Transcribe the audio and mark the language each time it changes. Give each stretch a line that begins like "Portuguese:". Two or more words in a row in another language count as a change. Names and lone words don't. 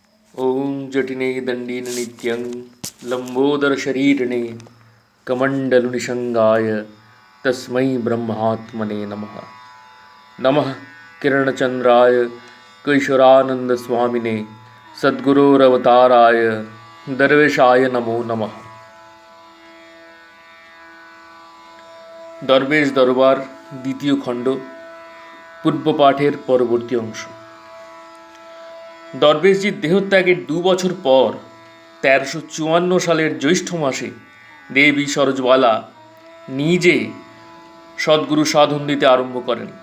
Sanskrit: ॐ जटिने दण्डेन नित्यं लम्बोदरशरीरिणे कमण्डलुनिषङ्गाय तस्मै ब्रह्मात्मने नमः। नमः किरणचन्द्राय कैशोरानन्दस्वामिने सद्गुरोरवताराय दरवेशाय नमो नमः।
Bangla: দরবেশ দরবার দ্বিতীয় খণ্ড পূর্ব পাঠের পরবর্তী অংশ। দরবেশজির দেহত্যাগের 2 বছর পর 1354 সালের জ্যৈষ্ঠ মাসে দেবী সরোজবালা নিজে সদ্গুরু সাধন দিতে আরম্ভ করেন।